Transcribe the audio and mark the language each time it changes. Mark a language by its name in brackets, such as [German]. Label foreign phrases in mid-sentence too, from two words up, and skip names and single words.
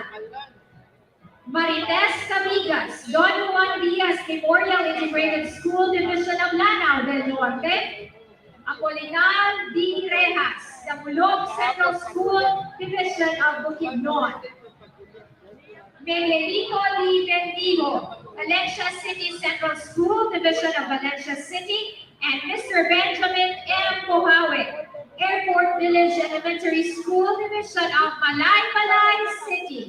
[English] Marites Cabigas, Don Juan Diaz Memorial Integrated School, Division of Lanao del Norte. Apolinar D. Rejas, Damulog Central School, Division of Bukidnon. Miguelito D. Bendigo, Valencia City Central School, Division of Valencia City. And Mr. Benjamin M. Pohawe, Airport Village Elementary School, Division of Malay City.